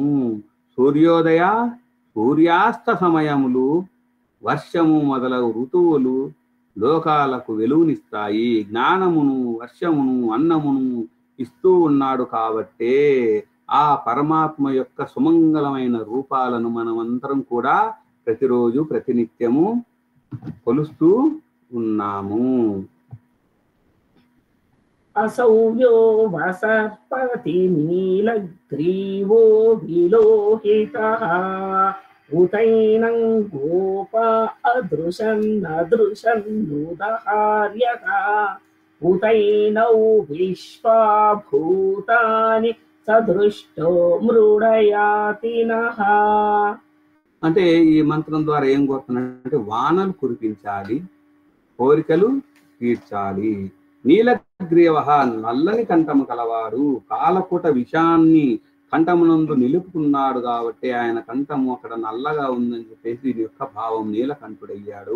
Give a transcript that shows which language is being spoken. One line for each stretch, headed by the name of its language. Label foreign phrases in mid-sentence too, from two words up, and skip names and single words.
Telugu: సూర్యోదయ సూర్యాస్త సమయములు, వర్షము మొదలగు ఋతువులు లోకాలకు వెలుగునిస్తాయి. జ్ఞానమును, వర్షమును, అన్నమును ఇస్తూ ఉన్నాడు కాబట్టే ఆ పరమాత్మ యొక్క సుమంగళమైన రూపాలను మనమందరం కూడా ప్రతిరోజు ప్రతినిత్యము కొలుస్తూ ఉన్నాము.
Sanskrit: असौव्यो वसर्पति नीलग्रीवो विलोहितः उतैनं गोप अदृशन्नुदहार्यः उतैनौ विश्वाभूतानि सदृष्टो मृडयातिनः.
Telugu: అంటే ఈ మంత్రం ద్వారా ఏం కోరుతున్నాడంటే, వానలు కురిపించాలి, కోరికలు తీర్చాలి. నీలగ్రీవ నల్లని కంఠము కలవాడు, కాలపుట విషాన్ని కంఠమునందు నిలుపుకున్నాడు కాబట్టి ఆయన కంఠము అక్కడ నల్లగా ఉందని చెప్పేసి దీని యొక్క భావం నీలకంఠుడయ్యాడు.